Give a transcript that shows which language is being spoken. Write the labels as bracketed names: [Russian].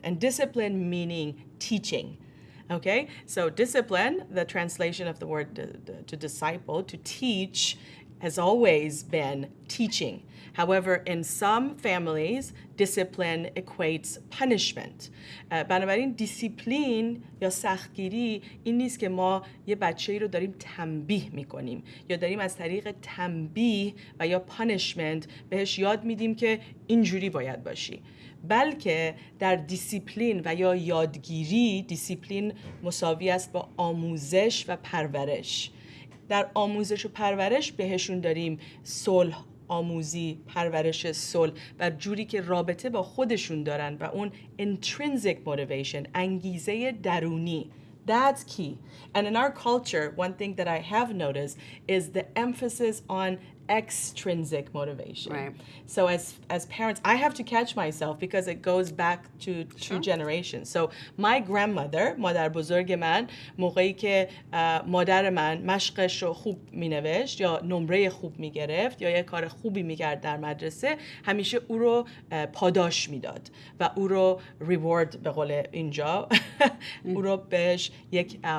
[English] And discipline meaning teaching. Okay, so discipline, the translation of the word to disciple, to teach, has always been teaching. However, in some families, discipline equates punishment. [Persian] بنابراین دیسیپلین یا سختگیری این نیست که ما یه بچه‌ای رو داریم تنبیه میکنیم یا داریم از طریق تنبیه و یا پانیشمنت بهش یاد میدیم که اینجوری باید باشی، بلکه در دیسیپلین و یا یادگیری، دیسیپلین مساوی است با آموزش و پرورش. در آموزش و پرورش بهشون داریم صلح آموزی، پرورش صلح و جوری که رابطه با خودشون دارن و اون intrinsic motivation، انگیزه درونی. [English] That's key. And in our culture, one thing that I have noticed is the emphasis on extrinsic motivation. Right. So as parents, I have to catch myself because it goes back to two generations. So my grandmother, [Persian] مادر بزرگ من، موقعی که مادر من مشقش رو خوب مینوشت یا نمره خوب میگرفت یا یه کار خوبی میکرد در مدرسه، همیشه او رو پاداش میداد و او رو ریوارد به قول اینجا او رو بهش یک